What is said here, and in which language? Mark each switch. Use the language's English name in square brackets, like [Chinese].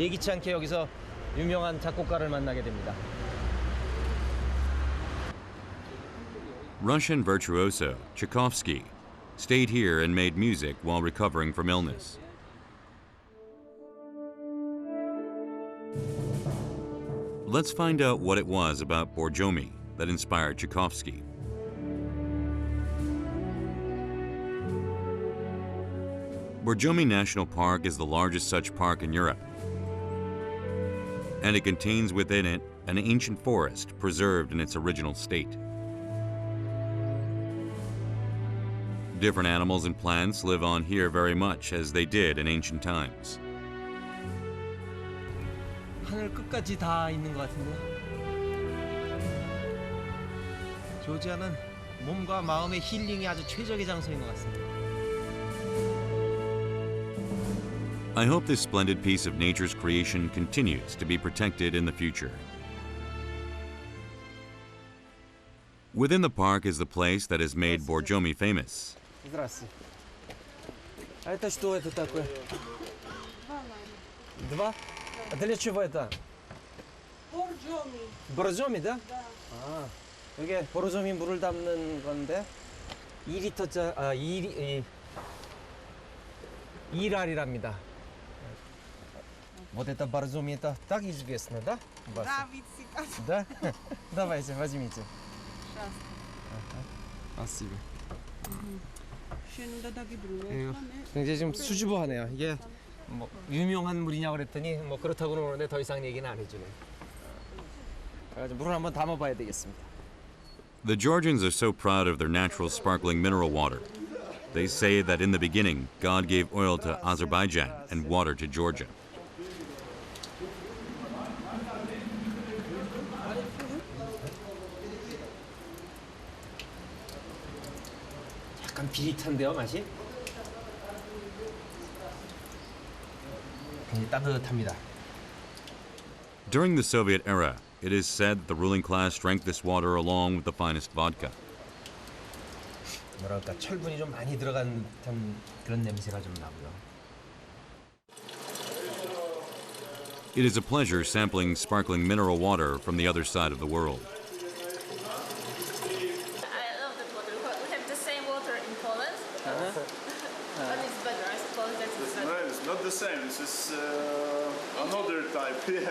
[Korean] 예기치 않게 여기서 유명한 작곡가를 만나게 됩니다. [English] Russian virtuoso Tchaikovsky stayed here and made music while recovering from illness. Let's find out what it was about Borjomi that inspired Tchaikovsky. Borjomi National Park is the largest such park in Europe, and it contains within it an ancient forest preserved in its original state. Different animals and plants live on here very much as they did in ancient times. [Korean] 하늘 끝까지 다 있는 것 같은데요. 조지아는 몸과 마음의 힐링이 아주 최적의 장소인 것 같습니다. [English] I hope this splendid piece of nature's creation continues to be protected in the future. Within the park is the place that has made Borjomi famous. [Russian] Здравствуйте. А это что это такое? Два? А для чего это? [English] Borjomi. [Korean] 보르조미, [Russian] да? [Korean] 아, 이게 보르조미 물을 담는 건데 2리터짜, 2랄이랍니다. [Russian] Вот это боржоми, это так известно, да? Да, вицика. Да? Давайте, возьмите. Сейчас. Спасибо. Şunu da gidiyor. [Korean] 이거 굉장히 좀 수줍어하네요. 이게 뭐 유명한 물이냐 그랬더니 뭐 그렇다고는 그러는데 더 이상 얘기는 안 해주네. 그래가지고 물을 한번 담아봐야 되겠습니다. [English] The Georgians are so proud of their natural sparkling mineral water. They say that in the beginning, God gave oil to Azerbaijan and water to Georgia. [Korean] 약간 비릿한데요, 맛이? 굉장히 따뜻합니다. [English] During the Soviet era, it is said that the ruling class drank this water along with the finest vodka. [Korean] 뭐랄까 철분이 좀 많이 들어간 듯한 그런 냄새가 좀 나고요. [English] It is a pleasure sampling sparkling mineral water from the other side of the world. I love that water. We have the same water in Poland, but it's better. I suppose that it's No, better. it's not the same. This is another type. Yeah.